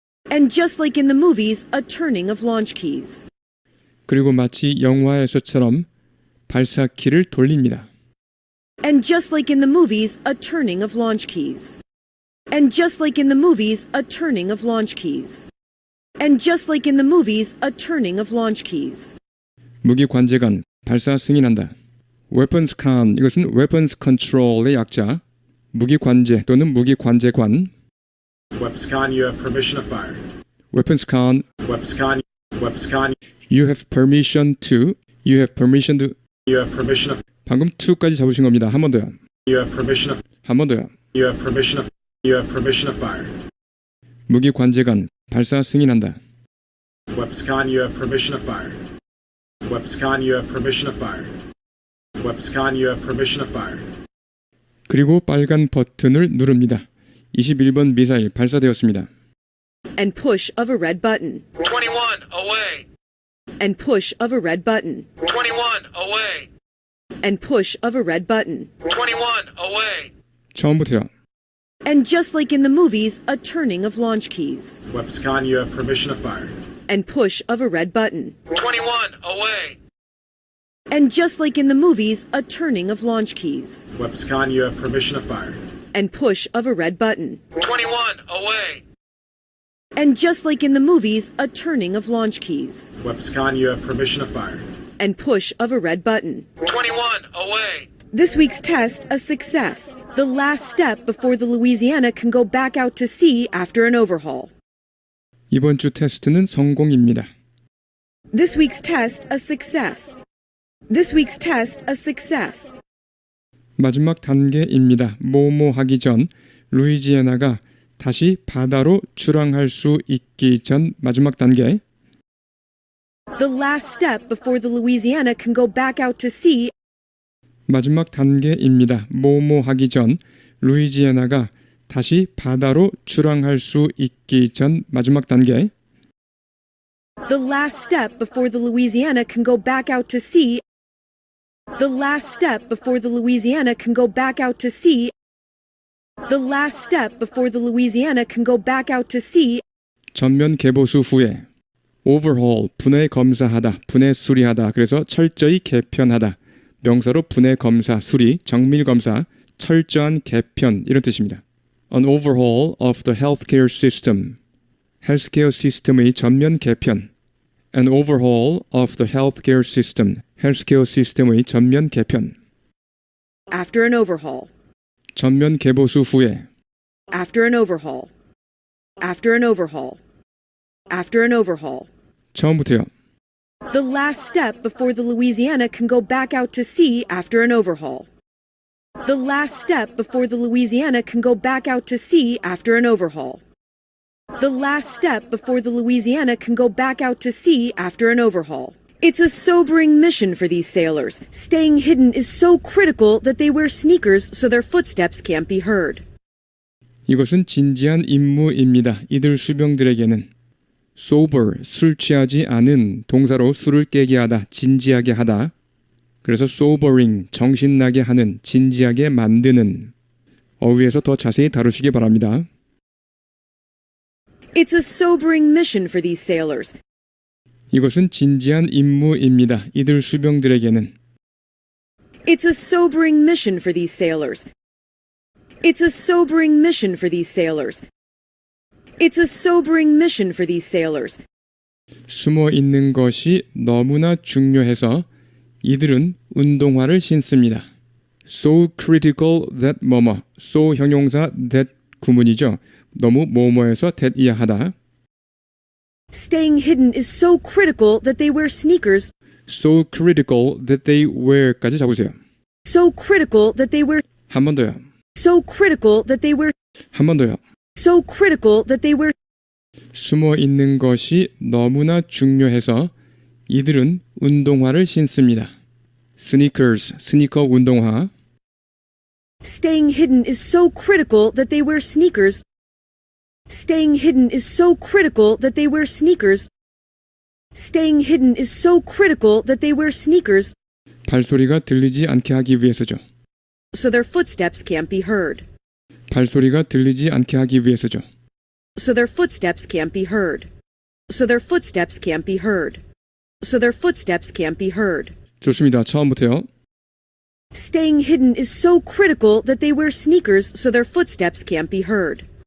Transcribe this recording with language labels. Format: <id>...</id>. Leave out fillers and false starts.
<en>And just like in the movies, a turning of launch keys.</en> <ko>그리고 마치 영화에서처럼 발사키를 돌립니다.</ko> <en>And just like in the movies, a turning of launch keys. And just like in the movies, a turning of launch keys. And just like in the movies, a turning of launch keys.</en> <ko>무기 관제관, 발사 승인한다.</ko> <en>Weapons Con,</en> <ko>이것은</ko> <en>Weapons Control</en> <ko>의 약자. 무기 관제 또는 무기 관제관.</ko> <en>Webscon, you have permission to fire. Weapons Con, Webscon, you have permission to. You have permission to. you have permission to.</en> <ko>방금 to까지 잡으신 겁니다. 한 번 더요.</ko> <en>You have permission to.</en> <ko>한 번 더요.</ko> <en>You have permission to. You have permission to fire.</en> <ko>무기 관제관, 발사 승인한다.</ko> <en>Webscon, you have permission to fire. Webscon, you have permission to fire. Webscon, you have permission to fire.</en> <ko>그리고 빨간 버튼을 누릅니다. 21번 미사일 발사되었습니다.</ko> <en>And push of a red button. 21, away. And push of a red button. 21, away. And push of a red button. 21, away.</en> <ko>처음부터요.</ko> <en>And just like in the movies, a turning of launch keys. Webscon, you have permission to fire. And push of a red button. 21, away. And just like in the movies, a turning of launch keys. Webscon, you have permission to fire. And push of a red button. 21, away. And just like in the movies, a turning of launch keys. Webscon, you have permission to fire. And push of a red button. 21, away. This week's test, a success. The last step before the Louisiana can go back out to sea after an overhaul.</en> <ko>이번 주 테스트는 성공입니다.</ko> <en>This week's test, a success. This week's test, a success.</en> <ko>마지막 단계입니다. 뭐뭐 하기 전 루이지애나가 다시 바다로 출항할 수 있기 전 마지막 단계.</ko> <en>The last step before the Louisiana can go back out to sea.</en> <ko>마지막 단계입니다. 뭐뭐 하기 전 루이지애나가 다시 바다로 출항할 수 있기 전 마지막 단계.</ko> <en>The last step before the Louisiana can go back out to sea. The last step before the Louisiana can go back out to sea. The last step before the Louisiana can go back out to sea.</en> <ko>전면 개보수 후에 overhaul, 분해 검사하다, 분해 수리하다. 그래서 철저히 개편하다. 명사로 분해 검사, 수리, 정밀 검사, 철저한 개편 이런 뜻입니다.</ko> <en>An overhaul of the healthcare system.</en> <ko>헬스케어 시스템의 전면 개편.</ko> <en>An overhaul of the healthcare system.</en> <ko>헬스케어 시스템의 전면 개편.</ko> <en>After an overhaul.</en> <ko>전면 개보수 후에</ko> <en>After an overhaul. After an overhaul. After an overhaul.</en> <ko>처음부터요.</ko> <en>The last step before the Louisiana can go back out to sea after an overhaul. The last step before the Louisiana can go back out to sea after an overhaul. The last step before the Louisiana can go back out to sea after an overhaul. It's a sobering mission for these sailors. Staying hidden is so critical that they wear sneakers so their footsteps can't be heard.</en> <ko>이것은 진지한 임무입니다. 이들 수병들에게는 sober, 술 취하지 않은 동사로 술을 깨게 하다, 진지하게 하다. 그래서 sobering, 정신나게 하는, 진지하게 만드는. 어휘에서 더 자세히 다루시기 바랍니다.</ko> <en>It's a sobering mission for these sailors.</en> <ko>이것은 진지한 임무입니다. 이들 수병들에게는.</ko> <en>It's a sobering mission for these sailors. It's a sobering mission for these sailors. It's a sobering mission for these sailors.</en> <ko>숨어 있는 것이 너무나 중요해서 이들은 운동화를 신습니다.</ko> <en>So critical that</en> <ko>뭐뭐. So 형용사 that 구문이죠. 너무 뭐뭐해서 that이야 하다.</ko> <en>Staying hidden is so critical that they wear sneakers. So critical that they wear</en> <ko>까지 잡으세요.</ko> <en>So critical that they wear.</en> <ko>한 번 더요.</ko> <en>So critical that they wear.</en> <ko>한 번 더요.</ko> <en>So critical that they wear.</en> <ko>숨어 있는 것이 너무나 중요해서 이들은 운동화를 신습니다. Sneakers, 스니커 운동화.</ko> <en>Staying hidden is so critical that they wear sneakers. Staying hidden is so critical that they wear sneakers. Staying hidden is so critical that they wear sneakers.</en> <ko>발소리가 들리지 않게 하기 위해서죠.</ko> <en>So their footsteps can't be heard.</en> <ko>발소리가 들리지 않게 하기 위해서죠.</ko> <en>So their footsteps can't be heard. So their footsteps can't be heard. So their footsteps can't be heard.</en> <ko>좋습니다. 처음부터요.</ko> <en>Staying hidden is so critical that they wear sneakers so their footsteps can't be heard.</en>